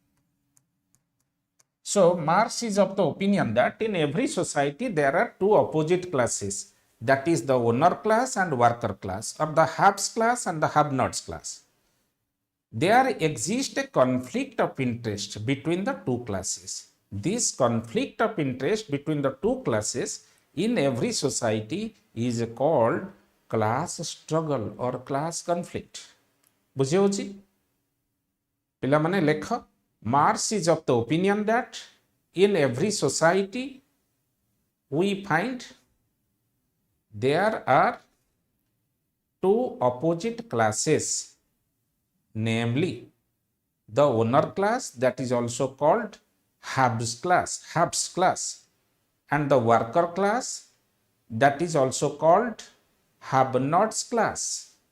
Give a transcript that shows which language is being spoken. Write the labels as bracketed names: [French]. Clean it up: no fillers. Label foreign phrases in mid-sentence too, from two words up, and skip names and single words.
[English] So Marx is of the opinion that in every society there are two opposite classes, that is the owner class and worker class, or the haves class and the have nots class. There exists a conflict of interest between the two classes. This conflict of interest between the two classes in every society is called class struggle or class conflict. [Odia] ବୁଝେ ହେଉଛି? ପିଲା ମାନେ ଲେଖ. [English] Marx is of the opinion that in every society we find there are two opposite classes, namely the owner class, that is also called haves class, and the worker class, that is also called have nots class.